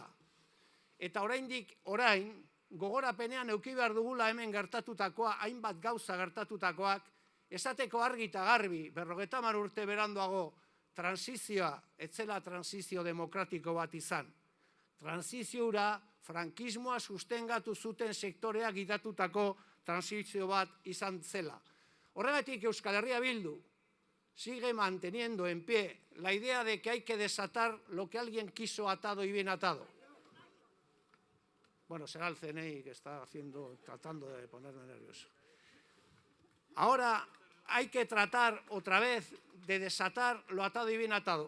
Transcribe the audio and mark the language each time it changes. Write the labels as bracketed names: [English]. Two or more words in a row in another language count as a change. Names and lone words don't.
[Basque] Eta oraindik gogorapenean eduki behar dugula hemen gertatutakoa, hainbat gauza gertatutakoak, esateko argi eta garbi, 50 urte beranduago, transizioa, etzela transizio demokratiko bat izan. Transiziora, frankismoa sustengatu zuten sektoreak gidatutako transizio bat izan zela. [Spanish] Horregatik Euskal Herria Bildu sigue manteniendo en pie la idea de que hay que desatar lo que alguien quiso atado y bien atado. Bueno, será el CNI que está tratando de ponerme nervioso. Ahora hay que tratar otra vez de desatar lo atado y bien atado.